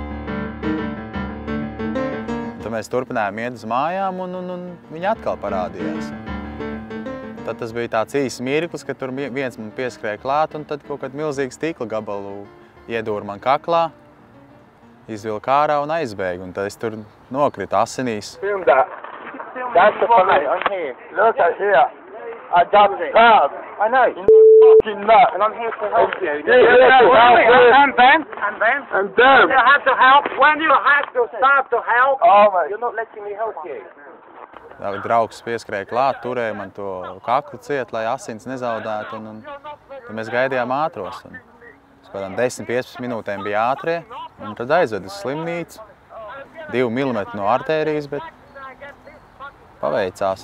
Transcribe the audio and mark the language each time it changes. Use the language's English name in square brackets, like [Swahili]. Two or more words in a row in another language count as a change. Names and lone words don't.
[Latvian] Tad mēs turpinājām iet uz mājām, un viņi atkal parādījās. Tad tas bija tāds īsts mirklis, ka tur viens man pieskrēja klāt, un tad kaut kādu milzīgu stikla gabalu iedūra man kaklā, izvilka ārā un aizbēga, un tad es tur nokritu asinīs. [English] That's the police. I'm here. Look at here. I got stabbed. I know. You f***ing nut. And I'm here to help you. And Ben? And them. You have to help. When you have to start to help, You're not letting me help you. [Latvian] Draugs pieskrēja klāt, turēja man to kaklu ciet, lai asins nezaudētu, un tad mēs gaidījām ātros. Pēc kādām 10-15 minūtēm bija ātrie, un tad aizved uz slimnīcu. 2 milimetri no artērijas, bet paveicās.